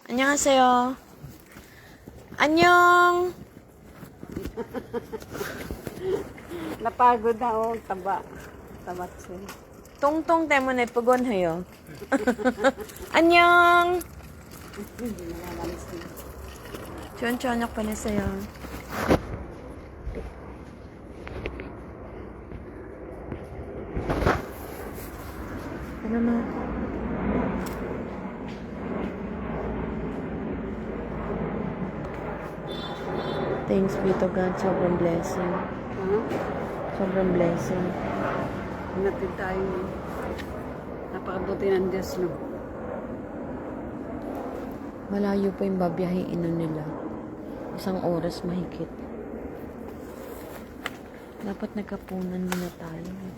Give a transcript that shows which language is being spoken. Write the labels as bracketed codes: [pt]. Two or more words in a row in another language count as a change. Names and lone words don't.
[ko] 안녕하세요. 안녕. [tl] Napagod na oh, taba. Tabat siya. [ko] 똥똥 때문에 쁘곤해요. 안녕. [tl] Hindi nakakalis na. [ko] 좋은 저녁 보내세요. [tl] Ano na? [en] Thanks be to God. [tl] Sobrang blessing. Sobrang blessing. Natin tayo. Napakabuti ng Diyos, no? Malayo pa yung babiyahin nila. 1 oras mahigit. Dapat nagkapunan muna tayo.